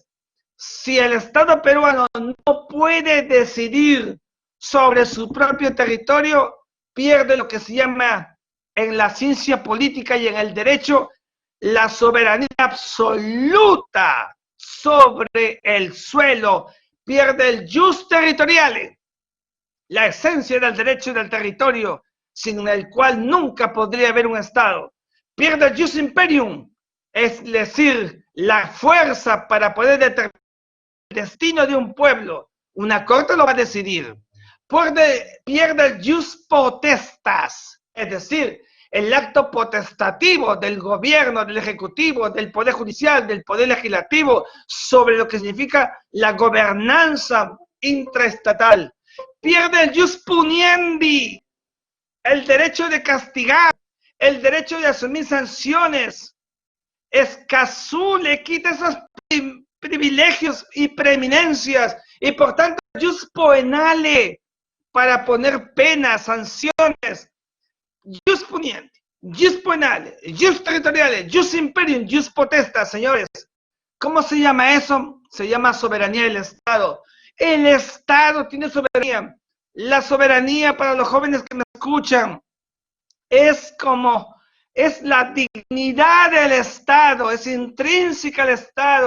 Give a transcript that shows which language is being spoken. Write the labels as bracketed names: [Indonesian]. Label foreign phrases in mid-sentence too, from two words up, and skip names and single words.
[Spanish] Si el Estado peruano no puede decidir sobre su propio territorio, pierde lo que se llama en la ciencia política y en el derecho la soberanía absoluta sobre el suelo, pierde el [Latin] jus territoriale, [Spanish] la esencia del derecho y del territorio, sin el cual nunca podría haber un Estado. Pierde el [Latin] jus imperium, [Spanish] es decir, la fuerza para poder determinar el destino de un pueblo. Una corte lo va a decidir. Pierde el [Latin] jus potestas, [Spanish] es decir, el acto potestativo del gobierno, del ejecutivo, del poder judicial, del poder legislativo, sobre lo que significa la gobernanza intraestatal. Pierde el [Latin] jus puniendi, [Spanish] el derecho de castigar, el derecho de asumir sanciones. Escazú le quita esos privilegios y preeminencias, y por tanto [Latin] jus poenale, [Spanish] para poner penas, sanciones. [Latin] Jus puniendi, jus poenale, jus territoriale, jus imperium, jus potesta, [Spanish] señores. ¿Cómo se llama eso? Se llama soberanía del Estado. El Estado tiene soberanía. La soberanía, para los jóvenes que me escuchan, es la dignidad del Estado, es intrínseca al Estado.